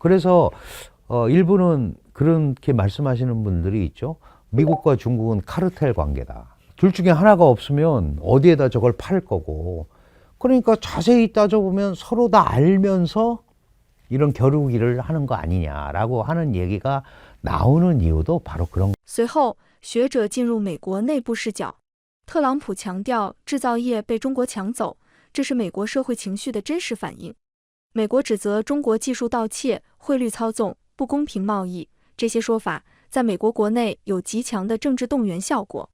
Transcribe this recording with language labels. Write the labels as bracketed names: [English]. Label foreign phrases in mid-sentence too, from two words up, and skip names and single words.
[Korean] 그래서 일부는 그렇게 말씀하시는 분들이 있죠. 미국과 중국은 카르텔 관계다. 둘 중에 하나가 없으면 어디에다 저걸 팔 거고. 그러니까 자세히 따져보면 서로 다 알면서 이런 겨루기를 하는 거 아니냐라고 하는 얘기가 나오는 이유도 바로 그런. [Chinese] 随后，学者进入美国内部视角。特朗普强调制造业被中国抢走，这是美国社会情绪的真实反应。美国指责中国技术盗窃、汇率操纵、不公平贸易，这些说法在美国国内有极强的政治动员效果。